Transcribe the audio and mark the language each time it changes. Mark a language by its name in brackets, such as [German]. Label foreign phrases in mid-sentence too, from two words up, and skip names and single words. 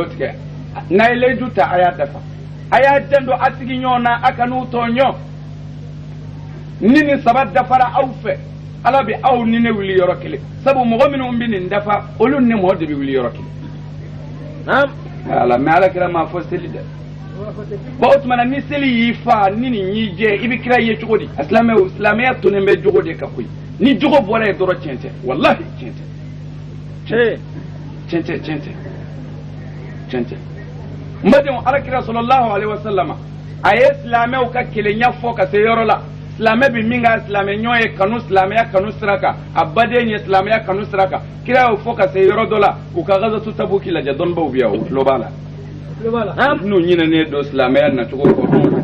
[Bambara] tigɛ n'a ye layidu ta a y'a dafa a y'a den dɔ a sigi ɲɔgɔn na a kan'u tɔɲɔ ni nin saba dafara aw fɛ ala bɛ aw ni ne wuli yɔrɔ kelen sabu mɔgɔ minnu bɛ nin dafa olu ni mɔgɔ de bɛ wuli yɔrɔ kelen ala mɛ ala kira m'a fɔ seli dɛ bon o tuma na ni seli y'i fa ni nin y'i jɛ i bɛ kira ye cogo di silamɛya tonnen bɛ jogo de kan koyi ni jogo bɔra ye dɔrɔn tiɲɛ tɛ walahi tiɲɛ tɛ n badenw ala kira [Arabic] sallallahu alaihi wasallam [Bambara] a ye silamɛw ka kelenya fɔ ka se yɔrɔ la silamɛ bɛ min ka silamɛ ɲɔgɔn ye kanu silamɛya kanu sira kan a baden ye silamɛya kanu sira kan kira y'o fɔ ka se yɔrɔ dɔ la u ka gazatu tabuki lajɛ dɔnnibaw bɛ yan o tulo b'a la n'u ɲinɛnen don silamɛya nacogo kɔ anw